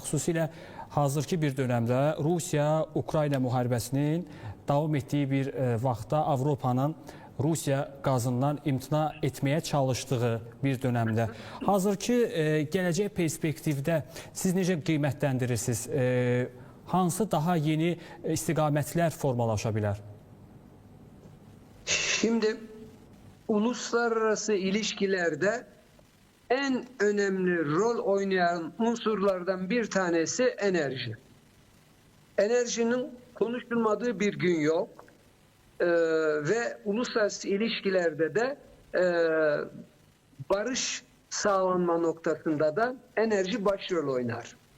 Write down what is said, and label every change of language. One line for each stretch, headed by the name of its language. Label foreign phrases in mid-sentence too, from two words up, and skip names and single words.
Azerbaijani: Xüsusilə hazırki bir dönəmdə Rusiya-Ukrayna müharibəsinin davam etdiyi bir vaxtda Avropanın Rusiya qazından imtina etməyə çalışdığı bir dönəmdə. Hazırki gələcək perspektivdə siz necə qiymətləndirirsiniz? Hansı daha yeni istiqamətlər formalaşa bilər?
Turkish: Şimdi uluslararası ilişkilerde en önemli rol oynayan unsurlardan bir tanesi enerji. Enerjinin konuşulmadığı bir gün yok. Ve uluslararası ilişkilerde de barış sağlanma noktasında da enerji başrol oynar.